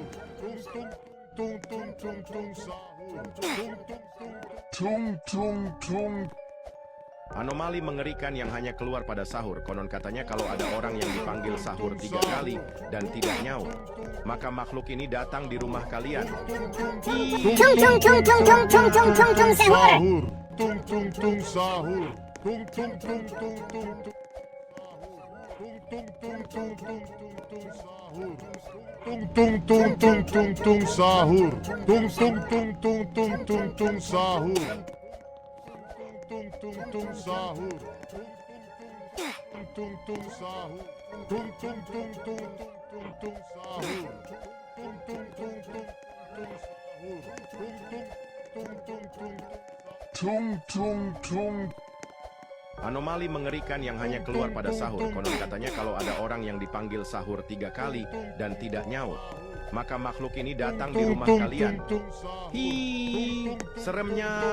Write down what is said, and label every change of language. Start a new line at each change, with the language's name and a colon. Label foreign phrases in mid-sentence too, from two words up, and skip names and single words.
Indonesian: Tung tung tung tung tung tung sahur. Tung tung tung. Anomali mengerikan yang hanya keluar pada sahur. Konon katanya kalau ada orang yang dipanggil sahur 3 kali dan tidak nyaut, maka makhluk ini datang di rumah kalian. Tung tung tung tung tung tung tung tung tung sahur. Tung tung tung sahur. Tung tung tung tung tung tung. Tung tung tung tung tung tung sahur. Tung tung tung tung tung tung tung sahur. Tung tung tung sahur. Tung tung sahur. Tung tung tung tung tung tung sahur. Tung tung tung tung tung sahur. Tung tung tung tung tung tung. Anomali mengerikan yang hanya keluar pada sahur. Konon katanya kalau ada orang yang dipanggil sahur 3 kali dan tidak nyaut, maka makhluk ini datang di rumah kalian. Hi, seremnya.